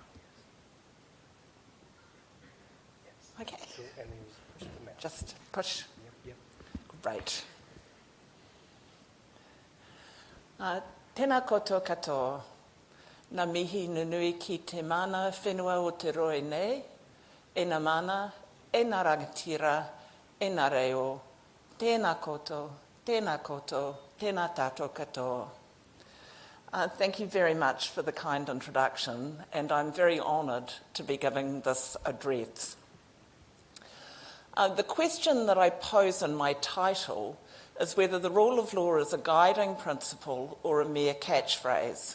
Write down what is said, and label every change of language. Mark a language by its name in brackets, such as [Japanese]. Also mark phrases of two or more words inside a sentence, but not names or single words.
[English] Okay. And then you push the mouse. Just push. Yep. Great. [Māori] Tēnā koutou katoa. Nā mihi nunui ki te mana whenua o te roe nei. E nā mana, e nā rangatira, e nā reo. Tēnā koutou, tēnā koutou, tēnā tātou katoa. [English] Thank you very much for the kind introduction, and I'm very honoured to be giving this address. The question that I pose in my title is whether the rule of law is a guiding principle or a mere catchphrase.